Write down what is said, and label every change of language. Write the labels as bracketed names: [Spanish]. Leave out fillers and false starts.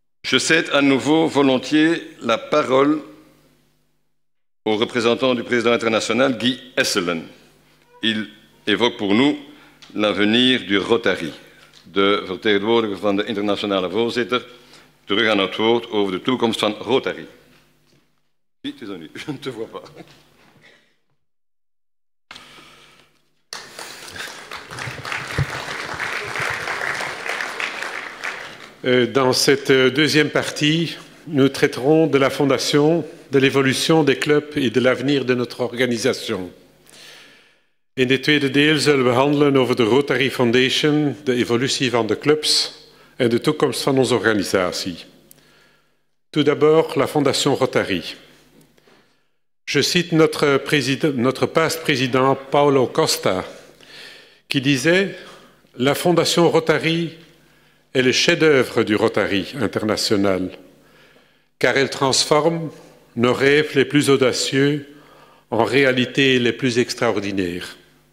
[French] Je cède à nouveau volontiers la parole au représentant du président international, Guy Esselen. Il évoque pour nous l'avenir du Rotary. [Dutch] De vertegenwoordiger van de internationale voorzitter, terug aan het woord over de toekomst van Rotary. [French] Oui, [Dutch] het is aan u. [French] Je ne te vois pas. Dans cette deuxième partie, nous traiterons de la fondation, de l'évolution des clubs et de l'avenir de notre organisation. [Dutch] In dit tweede deel zullen we handelen over de Rotary Foundation, de evolutie van de clubs en de toekomst van onze organisatie. [French] Tout d'abord, la Fondation Rotary. Je cite notre past président Paulo Costa, qui disait « La Fondation Rotary est le chef-d'œuvre du Rotary international, car elle transforme nos rêves les plus audacieux en réalités les plus extraordinaires. »